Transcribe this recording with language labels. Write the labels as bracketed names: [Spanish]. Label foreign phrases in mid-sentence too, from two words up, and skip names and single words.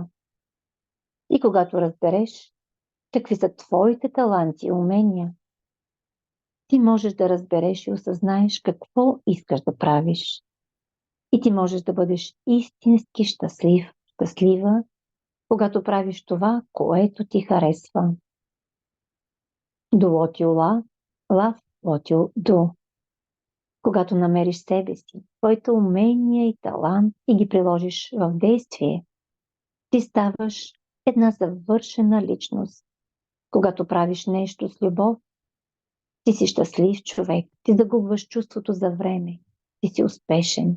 [Bulgarian] И когато разбереш какви са твоите таланти и умения, ти можеш да разбереш и осъзнаеш какво искаш да правиш. И ти можеш да бъдеш истински щастлив, щастлива, когато правиш това, което ти харесва. [English] Do what you love, love what you do. [Bulgarian] Когато намериш себе си, твоите умения и талант и ги приложиш в действие, ти ставаш една завършена личност. Когато правиш нещо с любов, ти си щастлив човек, ти загубваш чувството за време, ти си успешен.